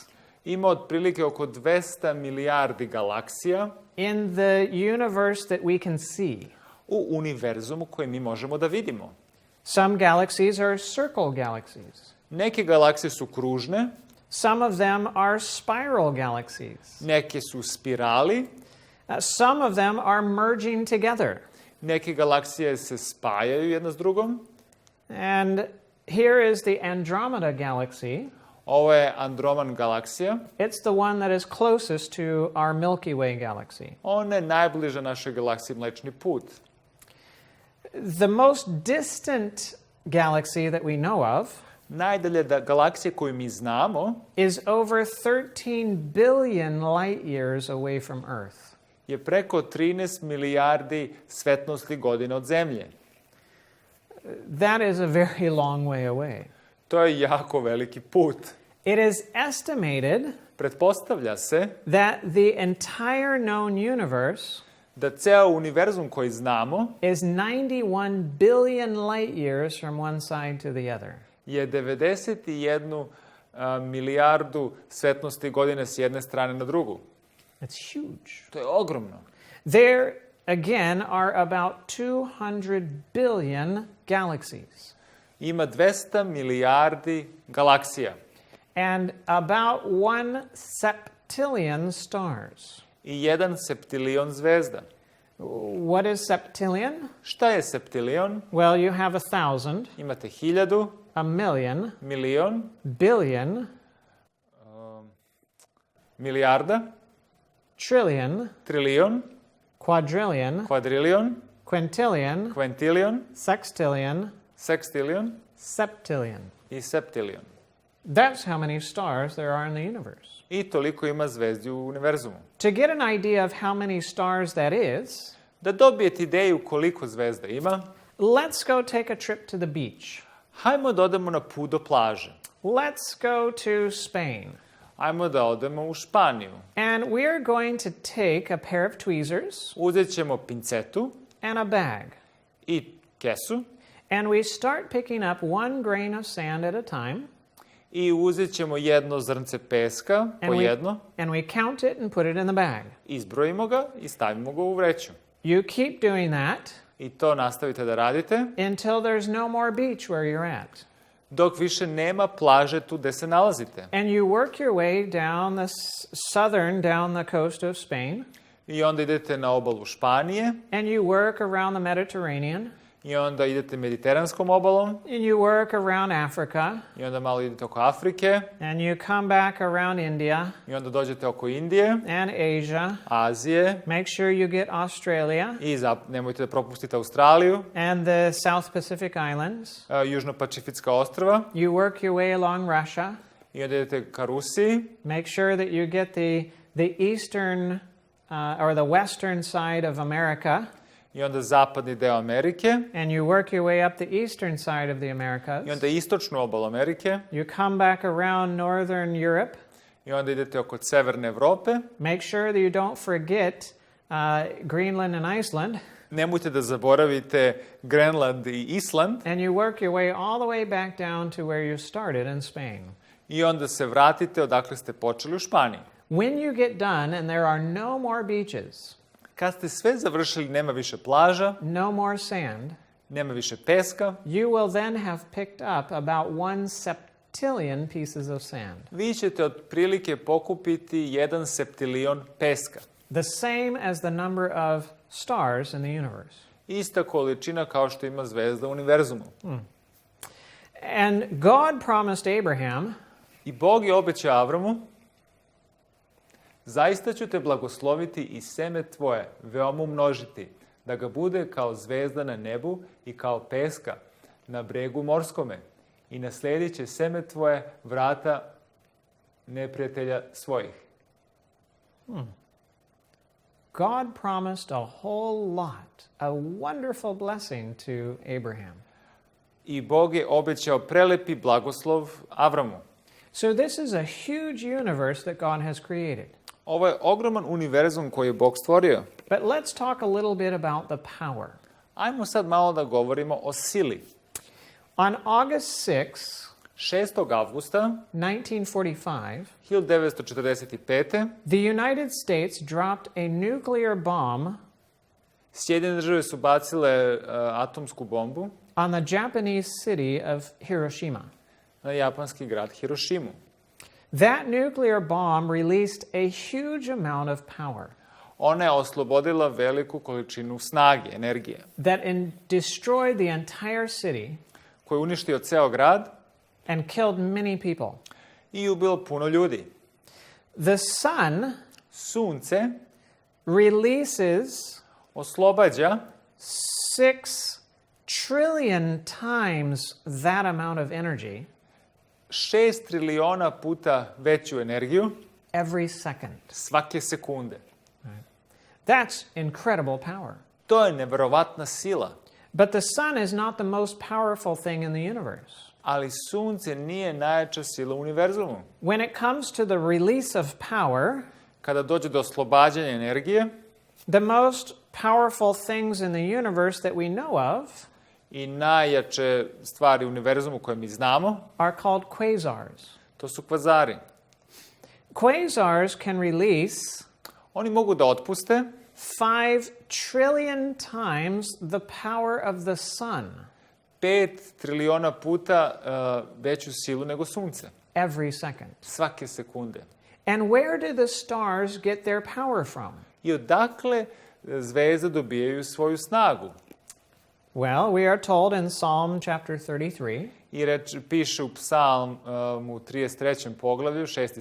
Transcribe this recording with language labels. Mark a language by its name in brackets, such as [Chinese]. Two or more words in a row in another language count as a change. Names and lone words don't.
[Serbian] Ima otprilike oko 200 milijardi galaksija [English] in the universe that we can see. [Serbian] u univerzumu koji mi možemo da vidimo. [English] Some galaxies are circle galaxies. [Serbian] Neke galaksije su kružne, [English] Some of them are spiral galaxies. [Serbian] neke su spirali, [English] Some of them are merging together. [Serbian] neke galaksije se spajaju jedna s drugom. [English] And here is the Andromeda galaxy. [Serbian] Ovo je Androman galaksija. [English] It's the one that is closest to our Milky Way galaxy. [Serbian] Ona je najbliža našoj galaksiji Mlečni put. [English] The most distant galaxy that we know of [Serbian] Najdalje galaksija koju mi znamo [English] is over 13 billion light years away from Earth. [Serbian] je preko 13 milijardi svetlosnih godina od Zemlje. [English] That is a very long way away. [Serbian] To je jako veliki put. [English] It is estimated [Serbian] Pretpostavlja se [English] that the entire known universe [Serbian] da ceo univerzum koji znamo [English] is 91 billion light years from one side to the other. [Serbian] je 91 milijardu svetlosnih godina s jedne strane na drugu. [English] It's huge. [Serbian] To je ogromno. [English] There, again, are about 200 billion galaxies [Serbian] Ima 200 milijardi galaksija [English] and about 1 septillion stars. [Serbian] i 1 septilion zvezda. [English] What is septillion? [Serbian] Šta je septilion? [English] Well, you have 1,000, [Serbian] Imate 1000, [English] a million, [Serbian] milion, [English] billion, [Serbian] milijarda, [English] trillion, [Serbian] trilion, [English] quadrillion, [Serbian] kvadrilion, [English] quintillion, [Serbian] kvintilion, [English] sextillion, [Serbian] sekstilion [English] septillion. [Serbian] i septilion. [English] That's how many stars there are in the universe. [Serbian] I toliko ima zvezdi u univerzumu. [English] To get an idea of how many stars that is, [Serbian] Da dobijete ideju koliko zvezda ima, [English] let's go take a trip to the beach. [Serbian] hajmo da odemo na put do plaže. [English] Let's go to Spain. [Serbian] Hajmo da odemo u Španiju. [English] And we're going to take a pair of tweezers [Serbian] Uzet ćemo pincetu [English] and a bag. [Serbian] i kesu [English] And we start picking up 1 grain of sand at a time. [Serbian] i uzet ćemo jedno zrnce peska po jedno, [English] and we count it and put it in the bag. [Serbian] izbrojimo ga i stavimo ga u vreću. [English] You keep doing that [Serbian] I to nastavite da radite [English] until there's no more beach where you're at. [Serbian] dok više nema plaže tu gde se nalazite. [English] And you work your way down the southern, down the coast of Spain. [Serbian] I onda idete na obalu Španije. [English] And you work around the Mediterranean. [Serbian] I onda idete mediteranskom obalom. [English] And you work around Africa. [Serbian] I onda malo idete oko Afrike. [English] And you come back around India. [Serbian] I onda dođete oko Indije. [English] And Asia. [Serbian] Azije. [English] Make sure you get Australia. [Serbian] I nemojte da propustite Australiju. [English] And the South Pacific Islands. [Serbian] Južno-Pacificka ostrva. [English] You work your way along Russia. [Serbian] I onda idete ka Rusiji. [English] Make sure that you get the eastern or the western side of America. [Serbian] I onda zapadni deo Amerike. [English] And you work your way up the eastern side of the Americas. [Serbian] I onda istočnu obalu Amerike. [English] You come back around northern Europe. [Serbian] I onda idete oko severne Evrope. [English] Make sure that you don't forget Greenland and Iceland. [Serbian] Nemojte da zaboravite Grenland I Island. [English] And you work your way all the way back down to where you started in Spain. [Serbian] I onda se vratite odakle ste počeli u Španiji. [English] When you get done and there are no more beaches, [Serbian] kad ste sve završili, nema više plaža, [English] no more sand, [Serbian] nema više peska, [English] you will then have picked up about 1 septillion pieces of sand. [Serbian] Vi ćete otprilike pokupiti 1 septilion peska. [English] The same as the number of stars in the universe. [Serbian] Ista količina kao što ima zvezda u univerzumu. [English] And God promised Abraham, [Serbian] I Bog je obećao Avramu, zaista ću te blagosloviti I seme tvoje veoma umnožiti, da ga bude kao zvezda na nebu I kao peska na bregu morskome. I nasledit će seme tvoje vrata neprijatelja svojih. [English] God promised a whole lot, a wonderful blessing to Abraham. [Serbian] I Bog je obećao prelepi blagoslov Avramu. [English] So this is a huge universe that God has created. [Serbian] Ovo je ogroman univerzum koji je Bog stvorio. [English] But let's talk a little bit about the power. [Serbian] Ajmo sad malo da govorimo o sili. [English] On August 6, [Serbian] 6. avgusta [English] 1945, [Serbian] 1945. [English] the United States dropped a nuclear bomb [Serbian] Sjedinjene države su bacile atomsku bombu [English] on the Japanese city of Hiroshima. [Serbian] na japanski grad Hirošimu. [English] That nuclear bomb released a huge amount of power [Serbian] Ona je oslobodila veliku količinu snage, energije, [English] that destroyed the entire city [Serbian] koji je uništio ceo grad [English] and killed many people. [Serbian] I ubilo puno ljudi. [English] The sun [Serbian] Sunce [English] releases [Serbian] oslobađa [English] 6 trillion times that amount of energy [Serbian] 6 triliona puta veću energiju [English] every second. [Serbian] svake sekunde. [English] That's incredible power. [Serbian] To je neverovatna sila. [English] But the sun is not the most powerful thing in the universe. [Serbian] Ali sunce nije najjača sila u univerzumu. [English] When it comes to the release of power, [Serbian] Kada dođe do oslobađanja energije, [English] the most powerful things in the universe that we know of [Serbian] I najjače stvari u univerzumu koje mi znamo, [English] are called quasars. [Serbian] to su kvazari. [English] Quasars can release [Serbian] Oni mogu da otpuste [English] 5 trillion times the power of the sun [Serbian] 5 triliona puta veću silu nego sunce. [English] every second. [Serbian] Svake sekunde. [English] And where do the stars get their power from? [Serbian] I odakle zvezde dobijaju svoju snagu? [English] Well, we are told in Psalm chapter 33, [Serbian] I piše u Psalmu 33. poglavlju, 6.